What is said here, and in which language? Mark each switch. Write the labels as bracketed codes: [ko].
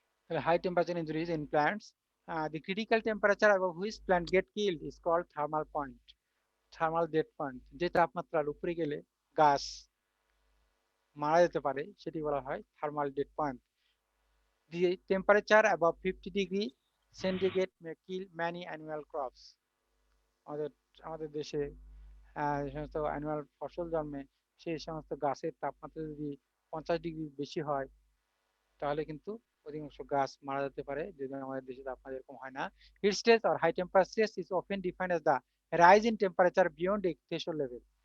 [en] High temperature injuries in plants. The critical temperature above which plant get killed is called thermal point, thermal dead point. [bn] যে তাপমাত্রার উপরে গেলে গাছ মারা যেতে পারে, সেটি বলা হয় thermal dead point. [en] The temperature above 50 degree centigrade may kill many annual crops. [bn] আমাদের আমাদের দেশে যে সমস্ত অ্যানুয়াল ফসল জন্মে, সেই সমস্ত গাছের তাপমাত্রা যদি 50 ডিগ্রি বেশি হয়, তাহলে কিন্তু অধিকাংশ গাছ মারা যেতে পারে, যদি আমাদের দেশে তাপমাত্রা এরকম হয় না। [en] Heat stress or high temperature is often defined as the rise in temperature beyond a threshold level.